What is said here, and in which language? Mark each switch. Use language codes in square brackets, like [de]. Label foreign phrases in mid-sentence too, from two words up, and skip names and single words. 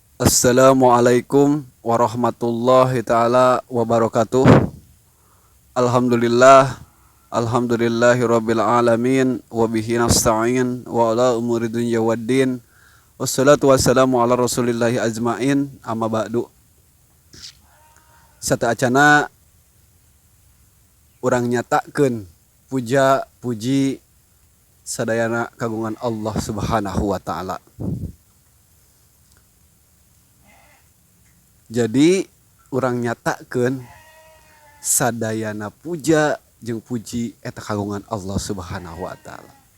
[ar] السلام عليكم ورحمة الله تعالى وبركاته. الحمد لله، الحمد لله رب العالمين وبه نستعين وعلى أمور الدنيا والدين. والصلاة والسلام على رسول الله أجمعين. أما بعد. [su] Sata acana urang nyatakeun puja puji sadayana kagungan Allah [ar] سبحانه وتعالى. [su] Jadi urang nyatakeun sadayana puja jeung puji eta kagungan Allah [ar] سبحانه وتعالى.